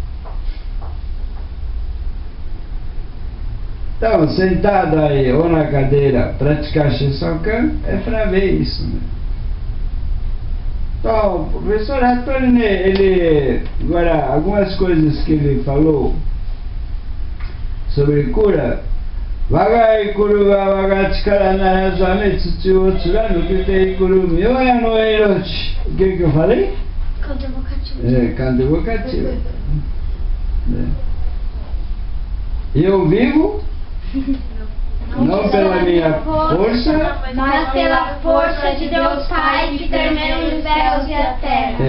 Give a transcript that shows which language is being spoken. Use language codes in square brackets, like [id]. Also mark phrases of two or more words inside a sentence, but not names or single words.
[pt] Então, sentado aí ou na cadeira, praticar Shinsokan é para ver isso, né? Então, o professor Hattori, ele, agora, algumas coisas que ele falou sobre cura, [ja] 我が生くるは我が力ならず天地を貫きて生くる御祖の生命. [pt] O que eu falei? Canto evocativo. Canto evocativo. Eu vivo não pela minha força, mas pela força de Deus Pai que permeia os céus e a terra.